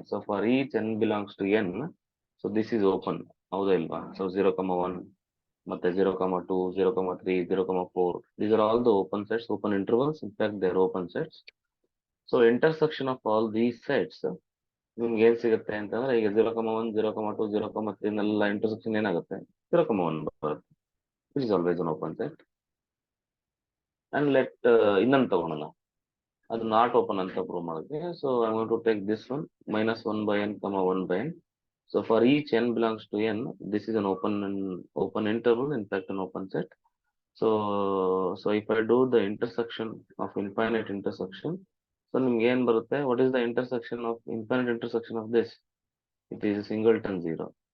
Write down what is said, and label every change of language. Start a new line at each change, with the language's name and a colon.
English: So for each n belongs to n, so this is open.
Kannada: ಹೌದಾ ಇಲ್ವಾ? So 0, 1 ಮತ್ತೆ 0, 2, 0, 3, 0, 4.
English: These are all the open sets, open intervals. In fact, they are open sets. So intersection of all these sets
Kannada: ನಿಮ್ಗೆ ಏನ್ ಸಿಗುತ್ತೆ ಅಂತಂದ್ರೆ, ಈಗ 0, 1, 0, 2, 0, 3 ನೆಲ್ಲ intersection ಏನಾಗುತ್ತೆ? 0, 1 ಬರುತ್ತೆ.
English: This is always an open set.
Kannada: And ಇನ್ನೊಂದು ತಗೊಳೋಣ, ಅದು ನಾಟ್ ಓಪನ್ ಅಂತ ಪ್ರೂವ್ ಮಾಡೋಕ್ಕೆ.
English: So I want to take this one, -1 by n, 1 by n. So for each n belongs to n, this is an open interval, in fact an open set. So if I do the intersection of infinite intersection, so
Kannada: ನಿಮ್ಗೆ ಏನ್ ಬರುತ್ತೆ?
English: What is the intersection of infinite intersection of this? It is a singleton 0.